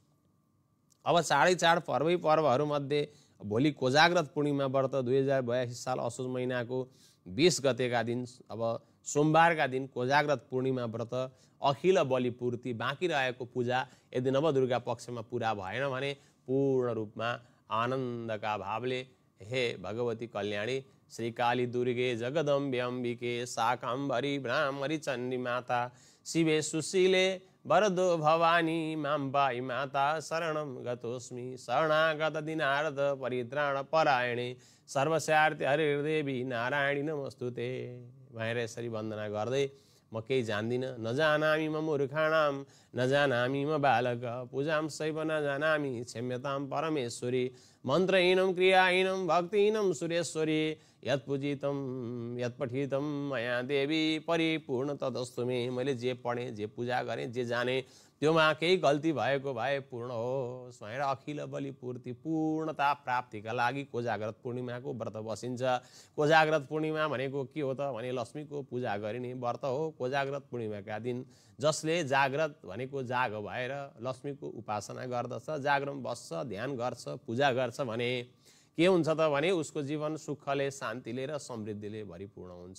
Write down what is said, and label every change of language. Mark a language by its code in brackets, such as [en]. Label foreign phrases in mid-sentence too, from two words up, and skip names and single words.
[ne] अब चाडै चाड पर्वै पर्वहरूमध्ये अब भोलि कोजाग्रत पूर्णिमा व्रत 2082 साल असोज महिनाको 20 गतेका दिन अब सोमबारका दिन कोजाग्रत पूर्णिमा व्रत अखिल बलिपूर्ति बाँकी रहेको पूजा यदि नवदुर्गा पक्षमा पुरा भएन भने पूर्ण रूपमा आनन्दका भावले [sa] हे भगवती कल्याणी श्री काली दुर्गे जगदम्बे अम्बिके शाकाम्भरी ब्राह्मरी चण्डी माता शिवे सुशीले वरदो भवानी माम्बाई माता शरणं गतोस्मि शरणागत दिनार्थ परित्राण परायणे सर्वस्यार्थे हरिर्देवी नारायणी नमस्तुते [ne] भनेर यसरी वन्दना गर्दै म केही जान्दिनँ [sa] नजानामि म मूर्खाणां नजानामि म बालक पूजां सैव नजानामि क्षम्यतां परमेश्वरी मन्त्रहीनं क्रियाहीनं भक्तिहीनं सुरेश्वरी यत्पूजितं यत्पठितं मया देवी परिपूर्ण तदस्तु मे [ne] मैले जे पढेँ जे पूजा गरेँ जे जाने त्योमा केही गल्ती भएको भए पूर्ण होस् भनेर अखिल बलिपूर्ति पूर्णता प्राप्तिका लागि कोजाग्रत पूर्णिमाको व्रत बसिन्छ। कोजाग्रत पूर्णिमा भनेको के हो त भने लक्ष्मीको पूजा गरिने व्रत हो। कोजाग्रत पूर्णिमाका दिन जसले जाग्रत भनेको जाग भएर लक्ष्मीको उपासना गर्दछ, जागरण बस्छ, ध्यान गर्छ, पूजा गर्छ भने के हुन्छ त भने उसको जीवन सुखले शान्तिले र समृद्धिले भरिपूर्ण हुन्छ।